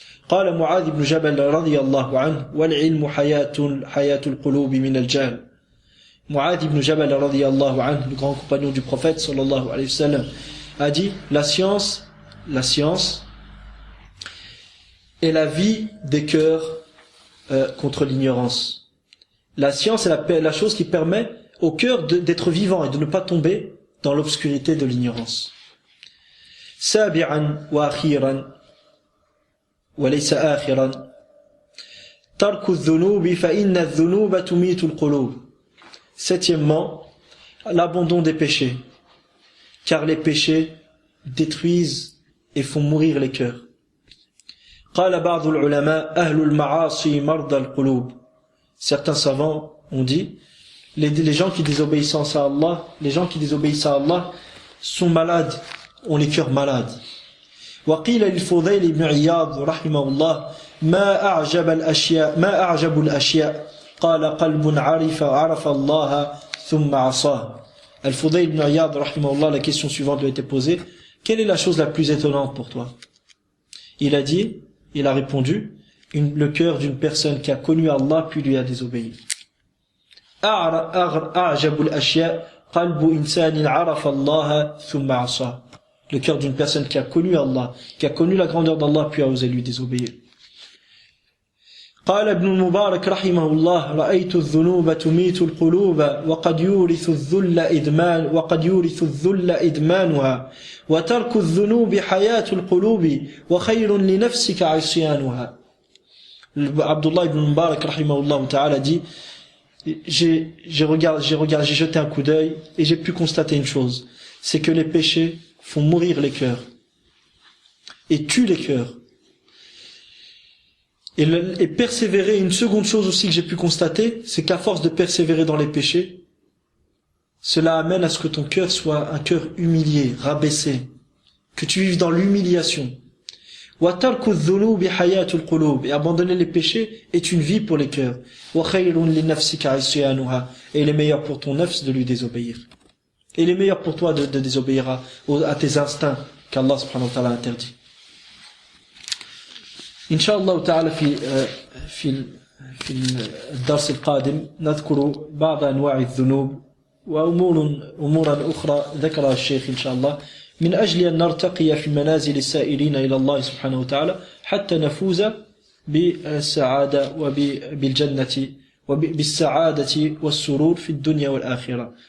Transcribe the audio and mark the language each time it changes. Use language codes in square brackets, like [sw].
[ar] قال معاذ بن جبل رضي الله عنه والعلم حياة القلوب من الجهل. [fr] Mu'adh ibn Jabal radiyallahu anhu, le grand compagnon du prophète sallallahu alayhi wa sallam, a dit la science est la vie des cœurs contre l'ignorance. La science est la chose qui permet au cœur d'être vivant et de ne pas tomber dans l'obscurité de l'ignorance. [ar] سابعا وأخيرا وليس آخرا ترك الذنوب فإن الذنوب تميت القلوب. [fr] Septièmement, l'abandon des péchés, car les péchés détruisent et font mourir les cœurs. [ar] قال بعض العلماء أهل المعاصي مرضى القلوب. [fr] Certains savants ont dit les gens qui désobéissent à Allah, sont malades, ont les cœurs malades. [ar] وقيل للفضيل بن عياض رحمه الله ما أعجب الأشياء قال قلب عرف الله ثم عصاه. [fr] Al-Fudayl ibn Iyad rahimahullah, la question suivante lui a été posée: quelle est la chose la plus étonnante pour toi? Il a répondu, le cœur d'une personne qui a connu Allah puis lui a désobéi. [ar] أعجب الأشياء قلب إنسان عرف الله ثم عصاه. [fr] Le cœur d'une personne qui a connu Allah, qui a connu la grandeur d'Allah puis a osé lui désobéir. [ar] قال ابن المبارك رحمه الله رأيت الذنوب تميت القلوب وقد يورث الذل إدمانها وترك الذنوب حياة القلوب وخير لنفسك عصيانها. [fr] Abdullah ibn Mubarak rahimahullah ta'ala dit, j'ai jeté un coup d'œil et j'ai pu constater une chose, c'est que les péchés font mourir les cœurs et tuent les cœurs. Et persévérer, une seconde chose aussi que j'ai pu constater, c'est qu'à force de persévérer dans les péchés, cela amène à ce que ton cœur soit un cœur humilié, rabaissé, que tu vives dans l'humiliation. Et abandonner les péchés est une vie pour les cœurs. Et il est meilleur pour ton nafs de lui désobéir. Et il est meilleur pour toi de désobéir à tes instincts qu'Allah subhanahu wa ta'ala interdit. [ar] إن شاء الله تعالى في الدرس القادم نذكر بعض أنواع الذنوب وأمورا أخرى ذكرها الشيخ إن شاء الله من أجل أن نرتقي في منازل السائرين إلى الله سبحانه وتعالى حتى نفوز بالسعادة وبالجنة وبالسعادة والسرور في الدنيا والآخرة.